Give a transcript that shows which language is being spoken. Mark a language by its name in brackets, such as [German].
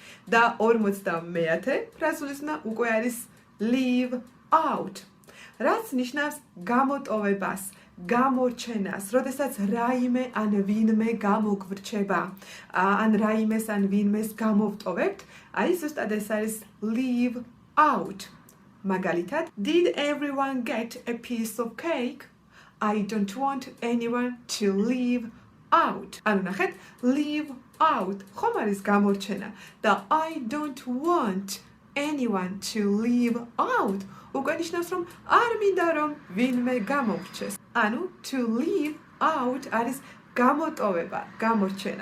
[Georgian] და 50-მე ფრაზულისნა უკვე არის leave out. რაც ნიშნავს გამოტოვებას, გამორჩენას, როდესაც რაიმე ან ვინმე გამოგვრჩება, ან რაიმეს ან ვინმეს გამოვტოვებთ, აი ზუსტად ეს არის leave out. [English] მაგალითად, did everyone get a piece of cake? I don't want anyone to leave out. [Georgian] ანუ ნახეთ, leave out ხომ არის გამორჩენა და [English] I don't want anyone to leave out. [Georgian] უკვე ნიშნავს, რომ არ მინდა რომ ვინმე გამორჩეს. ანუ to leave out არის გამოტოვება, გამორჩენა.